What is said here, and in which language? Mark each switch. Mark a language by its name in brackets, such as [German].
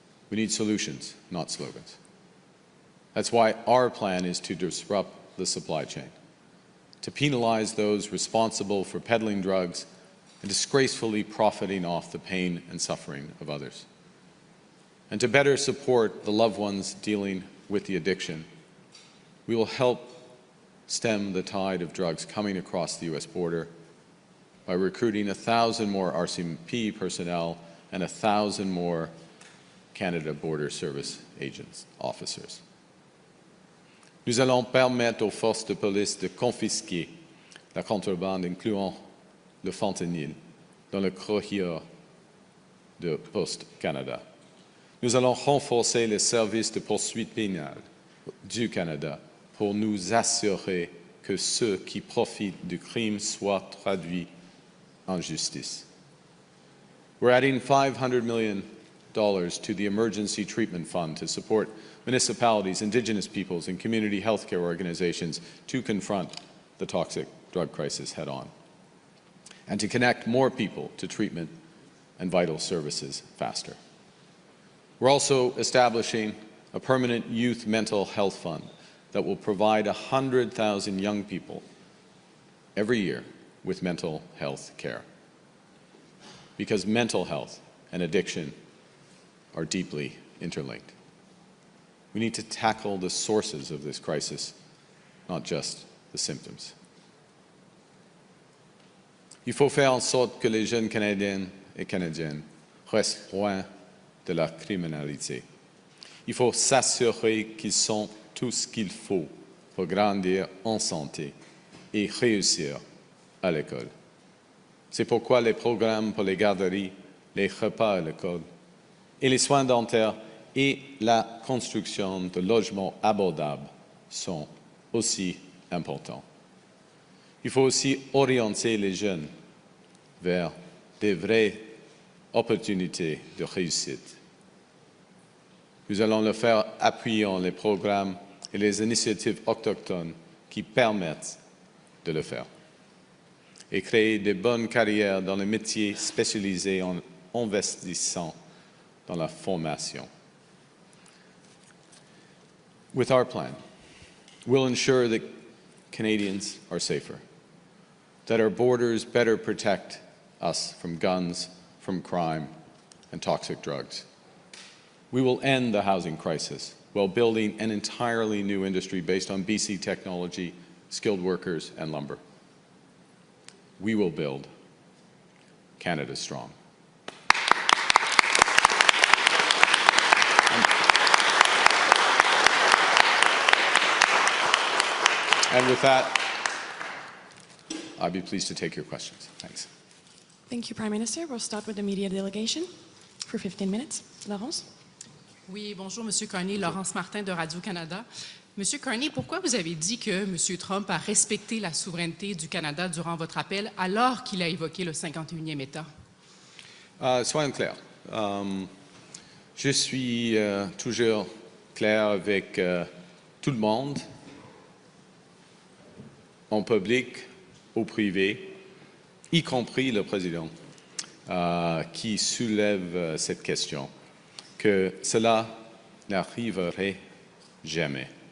[English] We need solutions, not slogans. That's why our plan is to disrupt the supply chain, to penalize those responsible for peddling drugs and disgracefully profiting off the pain and suffering of others, and to better support the loved ones dealing with the addiction. We will help stem the tide of drugs coming across the U.S. border by recruiting 1,000 more RCMP personnel and 1,000 more Canada Border Service agents, officers. [French] Nous allons permettre aux forces de police de confisquer la contrebande, incluant le fentanyl, dans le corridor de Post Canada. Nous allons renforcer les services de poursuite pénale du Canada pour nous assurer que ceux qui profitent du crime soient traduits en justice. [English] We're adding $500 million to the Emergency Treatment Fund to support municipalities, Indigenous peoples, and community healthcare organizations to confront the toxic drug crisis head-on, and to connect more people to treatment and vital services faster. We're also establishing a permanent youth mental health fund that will provide 100,000 young people every year with mental health care. Because mental health and addiction are deeply interlinked. We need to tackle the sources of this crisis, not just the symptoms. [French] Il faut faire en sorte que les jeunes Canadiens et Canadiennes restent loin de la criminalité. Il faut s'assurer qu'ils ont tout ce qu'il faut pour grandir en santé et réussir à l'école. C'est pourquoi les programmes pour les garderies, les repas à l'école et les soins dentaires et la construction de logements abordables sont aussi importants. Il faut aussi orienter les jeunes vers des vraies opportunités de réussite. Nous allons le faire appuyant les programmes et les initiatives autochtones qui permettent de le faire et créer de bonnes carrières dans les métiers spécialisés en investissant dans la formation. [English] With our plan, we'll ensure that Canadians are safer, that our borders better protect us from guns, from crime, and toxic drugs. We will end the housing crisis while building an entirely new industry based on BC technology, skilled workers, and lumber. We will build Canada strong. And with that, I'd be pleased to take your questions. Thanks. Thank you, Prime Minister. We'll start with the media delegation for 15 minutes. Laurence? [French] Oui, bonjour, Monsieur Carney. Laurence Martin de Radio-Canada. Monsieur Carney, pourquoi vous avez dit que Monsieur Trump a respecté la souveraineté du Canada durant votre appel alors qu'il a évoqué le 51e État? Soyons clairs. Je suis toujours clair avec tout le monde, en public, au privé, y compris le président, qui soulève cette question, que cela n'arriverait jamais.